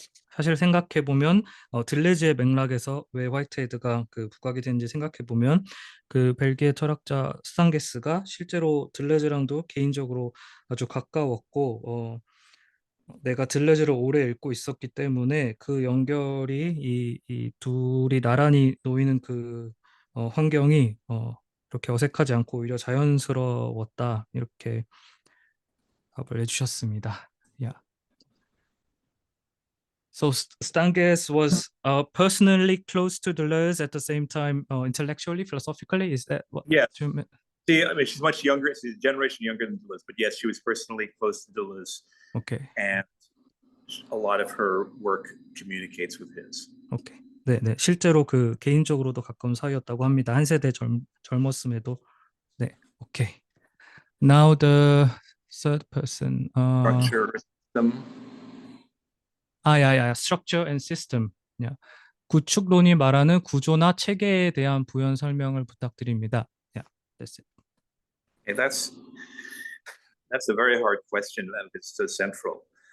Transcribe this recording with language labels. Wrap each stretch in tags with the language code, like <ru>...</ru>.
<ko>사실 생각해보면 들레즈의 맥락에서 왜 화이트헤드가 부각이 되는지 생각해보면 벨기에 철학자 스탄게스가 실제로 들레즈랑도 개인적으로 아주 가까웠고 내가 들레즈를 오래 읽고 있었기 때문에 그 연결이 이 둘이 나란히 놓이는 환경이 이렇게 어색하지 않고 오히려 자연스러웠다, 이렇게 답을 해주셨습니다.</ko> <en>Yeah. So Stanges was personally close to Deleuze at the same time, intellectually, philosophically. Is that what? Yeah. See, I mean, she's much younger. She's a generation younger than Deleuze, but yes, she was personally close to Deleuze. Okay. And a lot of her work communicates with his. Okay.</en> <ko>네, 실제로 개인적으로도 가까운 사이였다고 합니다. 한 세대 젊었음에도. 네,</ko> <en>오케이. Now the third person. Structure, system. Structure and system. Yeah.</en> <ko>구축론이 말하는 구조나 체계에 대한 부연 설명을 부탁드립니다.</ko> <en>Yeah, that's it. Okay, that's a very hard question, and it's so central.</en>